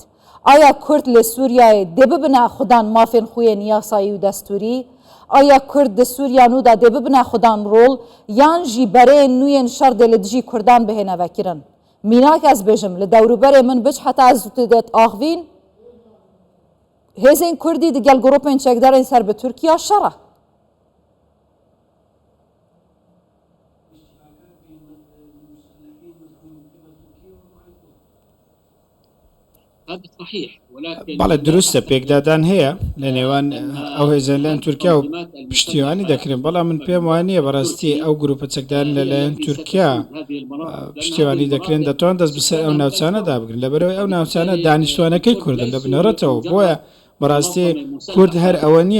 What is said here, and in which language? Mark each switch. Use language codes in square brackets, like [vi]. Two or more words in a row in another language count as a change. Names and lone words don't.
[ku] ئایا کورد لە سووریایە دێ ببنە خوددان مافێن خوێن یاسایی و دەستوری؟ ئایا کورد دە سووریانودا دێ ببنە خوددان ڕۆڵ یان ژی بەرێن نوێن شەردێ لە دژی کوردان بهێنەڤەکردن؟ میناک ئەس بێژم لە دەوروبەرێ من بچ حتا زووتدێت ئاغڤین هێزên کوردی دگەل گروپên çekdarên ser bi Tirkiya şer e. [ckb] بەڵێ دروستە پێکدادان هەیە لە نێوان ئەو هێزان لەن تورکیا و پشتیوانی دەکرێن بەڵام من پێم وانە بەڕاستی ئەو گروپە چەکدارن لەلایەن تورکیا پشتیوانی دەکرێن دەتوان دەست بەسەر ئەو ناوچانەدا بگرن لەبەرەوەی ئەو ناوچانە دانیشتوانەکەی کوردن لە بنەڕەتەوە بۆیە بەڕاستی کورد هەر ئەوە نییە